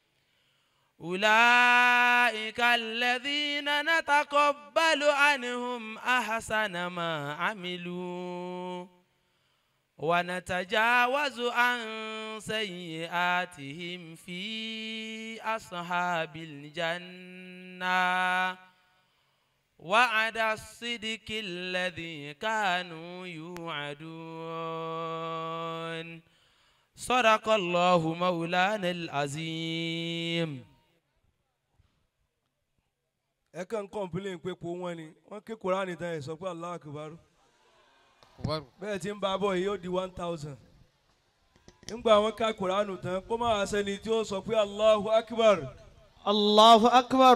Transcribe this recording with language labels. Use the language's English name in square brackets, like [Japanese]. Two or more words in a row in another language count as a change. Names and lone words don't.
[Arabic] أولئك الذين نتقبل عنهم أحسن ما عملوا ونتجاوز عن سيئاتهم في أصحاب الجنة، وعد الصدق الذي كانوا يوعدون. صدق الله مولانا العظيم. [Yoruba] ẹ kàn complain pé po wọn ni wọ́n ké Kùránì tán ẹ sọ pé [Arabic] الله أكبر. [Yoruba] bẹ́ẹ̀ tí ń bá bọ̀ yìí ó di 1000. nígbà wọn ká Kùránì tán kó má wá sẹ́ni tí ó sọ pé [Arabic] الله أكبر. الله أكبر.